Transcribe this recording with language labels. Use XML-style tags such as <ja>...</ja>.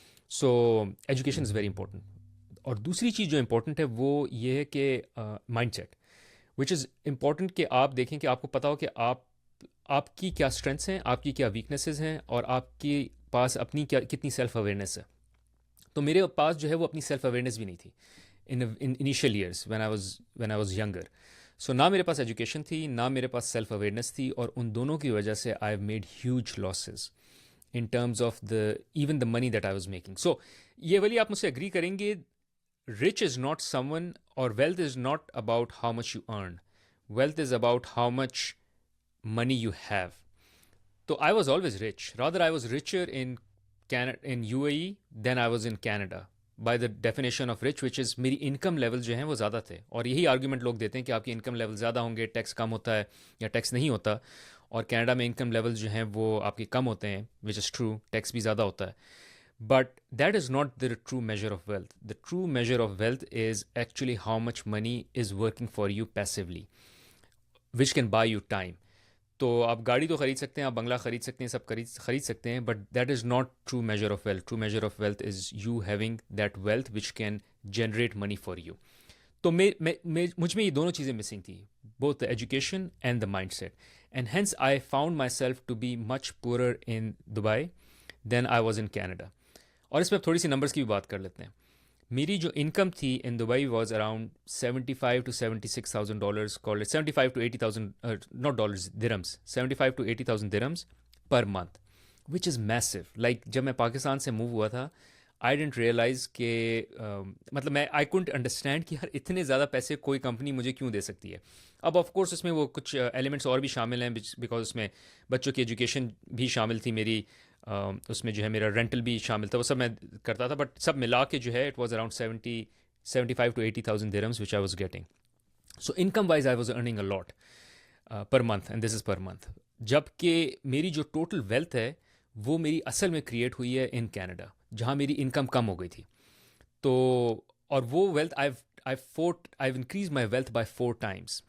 <en>So education is very important.</en> <ur>اور دوسری چیز جو امپورٹنٹ ہے وہ یہ ہے کہ mind set,</ur> <en>which is important,</en> <ur>کہ آپ دیکھیں کہ آپ کو پتا ہو کہ آپ کی کیا اسٹرینتھس ہیں, آپ کی کیا ویکنیسز ہیں, اور آپ کے پاس اپنی کتنی سیلف اویئرنیس ہے. تو میرے پاس جو ہے وہ اپنی سیلف اویئرنیس بھی نہیں تھی</ur> <en>In initial years when I was younger.</en> <ur>سو نہ میرے پاس ایجوکیشن تھی, نہ میرے پاس سیلف اویئرنیس تھی, اور ان دونوں کی وجہ سے</ur> <en>I have made huge losses in terms of even the money that I was making.</en> <ur>سو یہ والی آپ مجھ سے ایگری کریں گے,</ur> <en>rich is not someone, or wealth is not about how much you earn. Wealth is about how much money you have. So I was always rich. Rather, I was richer in UAE than I was in Canada. By the definition of rich, which is</en> <ur>میری income level جو ہیں وہ زیادہ تھے. اور یہی argument لوگ دیتے ہیں کہ آپ کی انکم لیول زیادہ ہوں گے, ٹیکس کم ہوتا ہے یا ٹیکس نہیں ہوتا. اور کینیڈا میں انکم لیول جو ہیں وہ آپ کے کم ہوتے ہیں,</ur> <en>which is true,</en> <ur>ٹیکس بھی زیادہ ہوتا ہے.</ur> <en>But that is not the true measure of wealth. The true measure of wealth is actually how much money is working for you passively, which can buy you time.</en> <ur>تو آپ گاڑی تو خرید سکتے ہیں, آپ بنگلہ خرید سکتے ہیں, سب خرید سکتے ہیں,</ur> <en>But that is not true measure of wealth. True measure of wealth is you having that wealth which can generate money for you.</en> <ur>تو مجھ میں یہ دونوں چیزیں مسنگ تھیں,</ur> <en>Both the education and the mindset. And hence I found myself to be much poorer in Dubai then I was in Canada.</en> <ur>اور اس میں اب تھوڑی سی نمبرس کی بھی بات کر لیتے ہیں. میری جو انکم تھی</ur> <en>In Dubai was around $75,000 to $76,000, call it $75,000 to $80,000, not dollars, dirhams, $75,000 to $80,000 dirhams per month, which is massive.</en> <ur>Like جب میں پاکستان سے موو ہوا تھا,</ur> <en>I didn't realize</en> <ur>کہ مطلب</ur> <en>I couldn't understand</en> <ur>کہ یار اتنے زیادہ پیسے کوئی کمپنی مجھے کیوں دے سکتی ہے. اب آف کورس اس میں وہ کچھ ایلیمنٹس اور بھی شامل ہیں, بیکاز اس میں بچوں کی ایجوکیشن بھی شامل تھی میری, اس میں جو ہے میرا رینٹل بھی شامل تھا, وہ سب میں کرتا تھا, بٹ سب ملا کے جو ہے</ur> <en>It was around 75,000 to 80,000 dirhams which I was getting. So income wise I was earning a lot per month, and this is per month.</en> <ur>جبکہ میری جو ٹوٹل ویلتھ ہے وہ میری اصل میں کریٹ ہوئی ہے ان کینیڈا, جہاں میری انکم کم ہو گئی تھی. تو اور وہ wealth</ur> <en>I've increased my wealth by 4 times.</en>